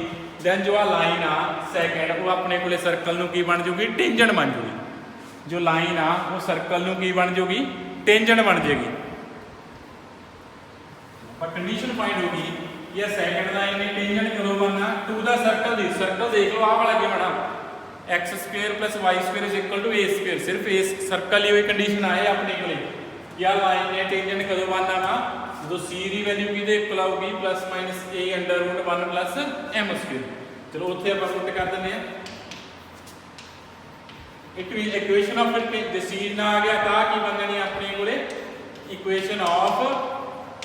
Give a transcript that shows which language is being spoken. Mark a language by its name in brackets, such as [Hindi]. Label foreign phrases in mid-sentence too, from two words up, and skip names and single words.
[Punjabi] ਦੈਨ ਜੋ ਆ ਲਾਈਨ ਆ ਸੈਕੰਡ, ਉਹ ਆਪਣੇ ਕੋਲੇ ਸਰਕਲ ਨੂੰ ਕੀ ਬਣ ਜੂਗੀ, ਟੈਂਜੈਂਟ ਬਣ ਜੂਗੀ। ਜੋ ਲਾਈਨ ਆ ਉਹ ਸਰਕਲ ਨੂੰ ਕੀ ਬਣ ਜੂਗੀ, ਟੈਂਜੈਂਟ ਬਣ ਜਾਏਗੀ। ਪਰ [English] condition find [Punjabi] ਹੋ ਗਈ ਕਿ ਇਹ [English] second line [Punjabi] ਨੇ ਟੈਂਜੈਂਟ ਕਦੋਂ ਬਣਨਾ, [English] to the circle [Punjabi] ਦੀ। ਸਰਕਲ ਦੇਖ ਲਓ ਆਹ ਵਾਲਾ ਕੀ ਬਣਾ, x² + y² = a²। ਸਿਰਫ ਇਸ ਸਰਕਲ ਹੀ ਹੋਈ ਕੰਡੀਸ਼ਨ ਆਏ ਆਪਣੇ ਕੋਲੇ। ਯਾ ਲਾਈਨ ਨੇ ਟੈਂਜੈਂਟ ਕਦੋਂ ਬਣਨਾ ਵਾ, ਜਦੋਂ c ਦੀ ਵੈਲਿਊ ਕਿਹਦੇ ਇਕੁਅਲ ਆਊਗੀ, ± a √ 1 + m²। ਚਲੋ ਉੱਥੇ ਆਪਾਂ ਪੁੱਟ ਕਰ ਦਿੰਦੇ ਆ। [English] equation of [Punjabi] ਜੇ c ਨਾ ਆ ਗਿਆ ਤਾਂ ਕੀ ਬਣ ਜਾਣੀ ਆਪਣੇ ਕੋਲੇ, [English] equation of tangent [Punjabi] ਬਣ ਜਾਣੀ।